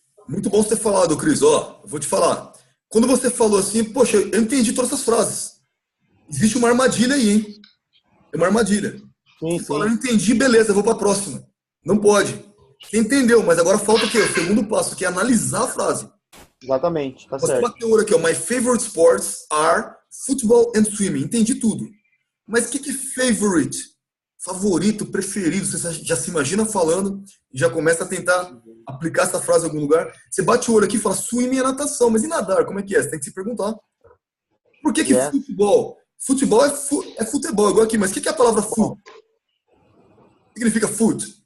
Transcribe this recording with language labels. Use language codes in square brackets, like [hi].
[pt] Muito bom você ter falado, Cris. Ó, eu vou te falar. Quando você falou assim, poxa, eu entendi todas essas frases. Existe uma armadilha aí, hein? É uma armadilha. Sim, você fala, eu entendi, beleza, eu vou para a próxima. Não pode. Você entendeu, mas agora falta o quê? O segundo passo, que é analisar a frase. Exatamente, tá você certo. Você bateu o olho aqui, ó. [en] My favorite sports are football and swimming. [pt] Entendi tudo. Mas o que é favorite? Favorito, preferido, você já se imagina falando e já começa a tentar aplicar essa frase em algum lugar. Você bate o olho aqui e fala, swimming é natação, mas e nadar? Como é que é? Você tem que se perguntar. Por que futebol? Futebol é futebol, igual aqui, mas o que é a palavra foot? O que significa foot?